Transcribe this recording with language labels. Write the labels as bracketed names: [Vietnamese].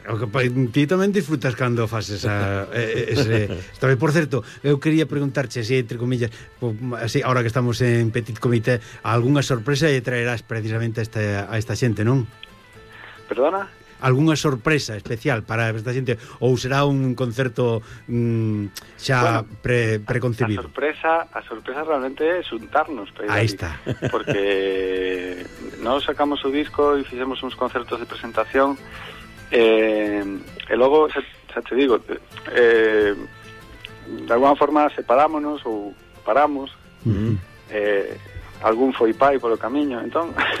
[Galician] Ti tamén disfrutas cando faz esa... ese... Por certo, eu quería preguntarche, si, [Spanish] entre comillas, si, ahora que estamos en Petit Comité, alguna sorpresa [Galician] e traerás precisamente a esta xente, non? [Spanish] ¿Perdona? ¿Alguna sorpresa especial para esta gente? ¿O será un concerto ya bueno, preconcebido? La sorpresa realmente es juntarnos. Ahí David, está. Porque no sacamos su disco y hicimos unos conciertos de presentación. Y luego, ya te digo, de alguna forma separámonos o paramos. Uh-huh. [Galician] Algún foi pai polo camiño, entón.